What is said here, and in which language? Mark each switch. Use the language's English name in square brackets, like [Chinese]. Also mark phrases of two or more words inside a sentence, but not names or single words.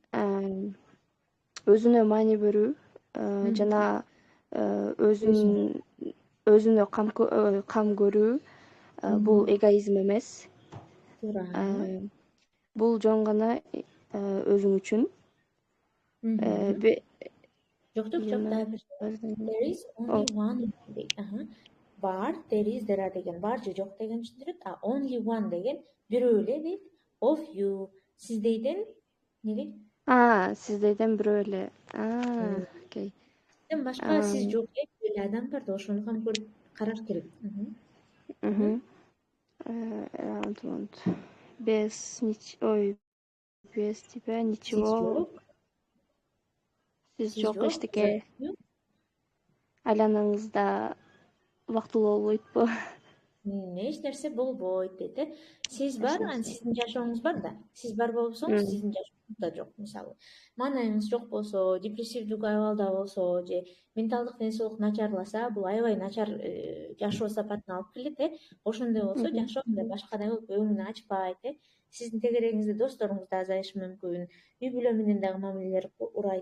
[Kyrgyz] Өзүнө маани берүү жана өзүнө кам көрүү бул эгоизм эмес. Туура. Бул жөн гана өзүң үчүн. Жок, [English] there is only one деген. [Kyrgyz] Бар, [English] there are [Kyrgyz] деген бар же жок деген түшүндүрөт. [English] Only one [Kyrgyz] деген бирөө эле дейт. [English] Of you, [Kyrgyz] сиздейден неге? Сиздейден бирөө эле. Окей. Сизден башка сиз жок эле адам бар да, ошону кам көрүп караш керек. [Russian] Без тебя ничего. [Kyrgyz] Сиз жок эчтеке айланаңызда убактылуу болбойтпу? Эч нерсе болбойт дейт, Сиз бар, сиздин жашооңуз бар да. Сиз бар болсоңуз, сиздин жашооңуз да жок. Мисалы, маанайыңыз жок болсо, депрессивдүү абалда болсо, же менталдык ден соолук начарласа, бул аябай начар жашоо сапатына алып келет, Ошондой болсо, жашоонда башкадай болуп өңүн ачпайт, Сиздин тегерегиңизде досторуңуз да азайышы мүмкүн, үй бүлө менен дагы мамилелер урайт.